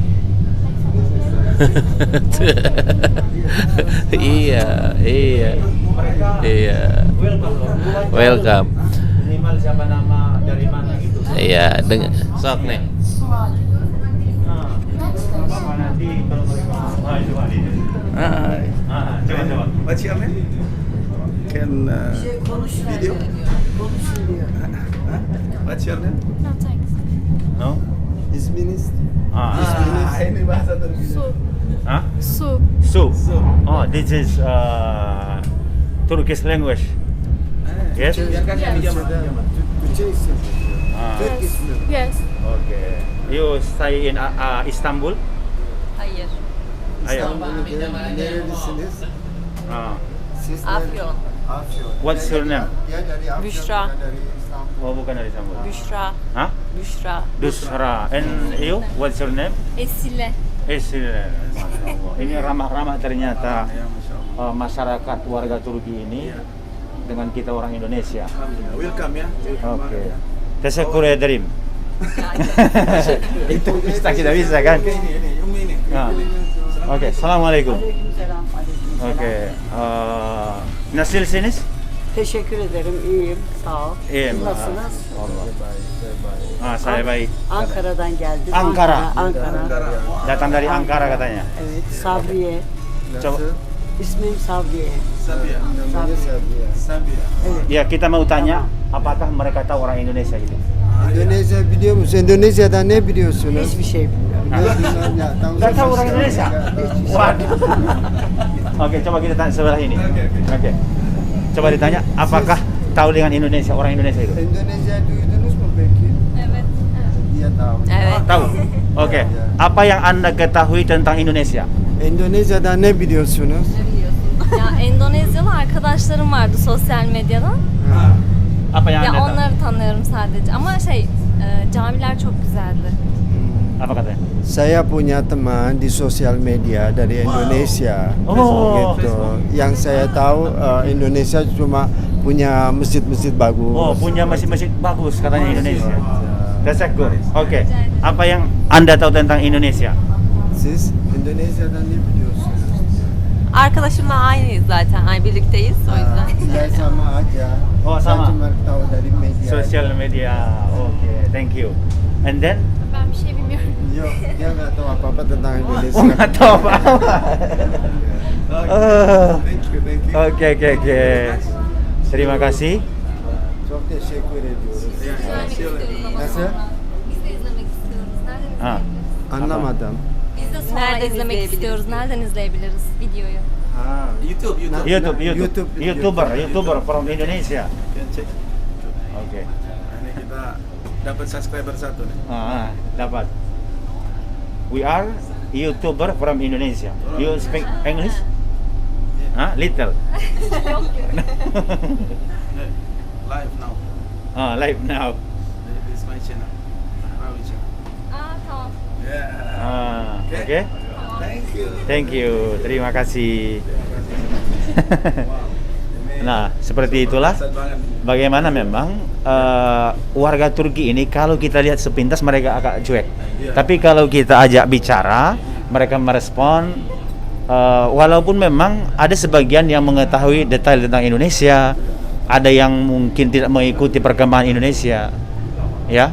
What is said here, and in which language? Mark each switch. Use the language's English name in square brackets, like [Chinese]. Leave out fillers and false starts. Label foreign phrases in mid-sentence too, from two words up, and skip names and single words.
[Indonesian] Iya. Welcome. Minimal siapa nama dari mana gitu. Iya, sok nih. Bapak nanti kalau mereka Hai. coba. [English] What's your name? Can video? What's your name? No thanks. No? [Turkish] İsminiz? [Indonesian] Ini bahasa Turki. Huh? Su. So. [English] Oh, this is Turkish language. Yes? [Indonesian] Biarkan kami jamaah. [Turkish] Türkçe isim. Türk [English] Yes. [Turkish] ismi. [English] Yes. Okay. You stay in Istanbul? [Turkish] Hayır. [Indonesian] Ayo. [Turkish] Nerelisiniz? Siz Afyon. Afyon. [English] What's your name? [Indonesian] Dia dari Afyon. Büşra. dia dari İstanbul. Oh, bukan dari Istanbul. Büşra. Hah? Büşra. Dusra. [English] And you? What's your name? Esile. [Arabic] Masya Allah. [Indonesian] Ini ramah-ramah ternyata masyarakat warga Turki ini dengan kita orang Indonesia. Welcome ya. Oke. [Turkish] Teşekkür ederim. [Indonesian] Itu kita bisa kan? Ini, Umi ini. Nah. Oke, assalamualaikum. Oke. [Turkish] Nasılsınız? Teşekkür ederim. İyiyim. Sağ ol. İyiyim. Siz nasılsınız? [Indonesian] Saya baik. [Turkish] Ankara'dan geldim. [Indonesian] Ankara. Ankara. Datang dari Ankara katanya. [Turkish] Evet. Sabriye. [Indonesian] Coba. [Turkish] İsmim Sabriye. [Indonesian] Sabia. Namanya Sabia. Sabia. Ya, kita mau tanya apakah mereka tahu orang Indonesia gitu. [Turkish] Indonesia biliyor musun? Indonesia'da ne biliyorsunuz? Hiçbir şey bilmiyorum. Ne bilmem ya. [Indonesian] Nggak tahu orang Indonesia? Waduh. Oke, coba kita tanya sebelah ini. Oke. Coba ditanya, apakah tahu dengan Indonesia, orang Indonesia itu? [Turkish] Indonesia duydunuz mu peki? Evet. [Indonesian] Dia tahu. [Turkish] Evet. [Indonesian] Tahu. Oke. Apa yang Anda ketahui tentang Indonesia? [Turkish] Indonesia'da ne biliyorsunuz? Ya Endonezyalı arkadaşlarım vardı sosyal medyadan. [Indonesian] Apa yang [Turkish] Ya [Indonesian] Anda tahu? [Turkish] onları tanıyorum sadece. Ama camiler çok güzeldi. [Indonesian] Apa katanya? Saya punya teman di sosial media dari Indonesia. Oh. Gitu. Yang saya tahu Indonesia cuma punya masjid-masjid bagus. Oh, punya masjid-masjid bagus katanya Indonesia. [English] That's good. [Indonesian] Oke. Apa yang Anda tahu tentang Indonesia? [Turkish] Siz Indonesia'dan ne biliyorsunuz? Arkadaşımla aynıyız zaten. Ay birlikteyiz o yüzden. [Indonesian] Saya sama aja. Oh, Saya sama. cuma tahu dari media. [English] Social media. [Indonesian] Oke, [English] thank you. And then? [Turkish] Ben bir şey bilmiyorum. Yok, [Indonesian] dia nggak tahu apa-apa tentang Indonesia. Oh, nggak tahu apa-apa. [English] Thank you, thank you. [Indonesian] Oke. Terima kasih. [Turkish] Çok teşekkür ediyoruz. Nasıl? Biz de izlemek istiyoruz. Nereden Ha. Anlamadım. Biz de sonra Nereden izlemek izleyebiliriz? istiyoruz. Nereden izleyebiliriz videoyu? Ha. [English] YouTube. YouTuber from Indonesia. Can check. [Indonesian] Oke. Ini kita dapat subscriber satu nih. Dapat. [English] We are YouTuber from Indonesia. You speak English? Little. Live now. Live now. This is my channel. Rawi channel. [Turkish] Tamam. [English] Yeah. [Indonesian] Oke. [English] Thank you. Thank you. [Indonesian] Terima kasih. Nah, seperti itulah Sad banget. bagaimana memang warga Turki ini kalau kita lihat sepintas mereka agak cuek. Tapi kalau kita ajak bicara, mereka merespon. Walaupun memang ada sebagian yang mengetahui detail tentang Indonesia, ada yang mungkin tidak mengikuti perkembangan Indonesia, ya.